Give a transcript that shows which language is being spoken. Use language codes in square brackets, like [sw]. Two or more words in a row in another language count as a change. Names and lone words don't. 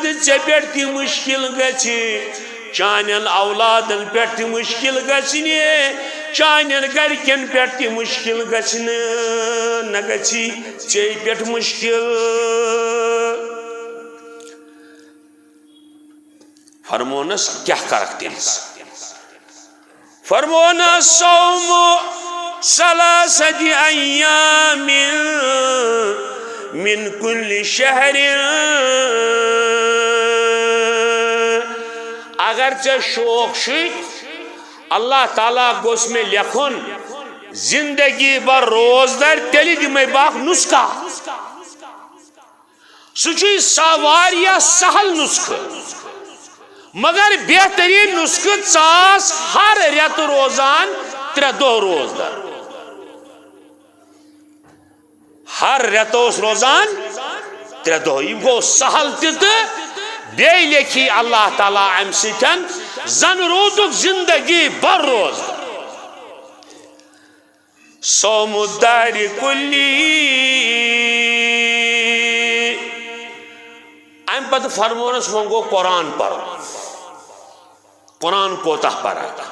[ks] ژے پٮ۪ٹھ تہِ مشکل گژھِ چانین اولادن پٮ۪ٹھ تہِ مشکل گژھنہِ چانین گرکین پٮ۪ٹھ تہِ مشکل گژھنہٕ نہ گژھی ژے پٮ۪ٹھ مشکل فرمونس کیا کرکھ تیلس فرمونس [ar] صوم ثلاثة أيام من كل شهر [ks] اگر ژے شوق چھُے اللہ تعالیٰ گوٚژھ مےٚ لیکھُن زندگی بھر روزدار تیٚلہِ دِمے بہٕ اکھ نسخہ سُہ چھُے واریاہ سہل نسخہ مگر بہترین نسخہ ژاس ہر رٮ۪تہٕ روزان 3 دۄہ روزدار ہر رٮ۪تہٕ روزان 3 دۄہ یہ گوٚو سہل تہِ بیٚیہِ لیکھی اللہ تعالیٰ امہِ سۭتۍ زن روٗدُکھ زندگی بھر روزدار [ar] صوم الدہر کلی [ks] امہِ پتہٕ فرمونس وۄنۍ گوٚو قرآن پرُن قرآن کوتاہ پرا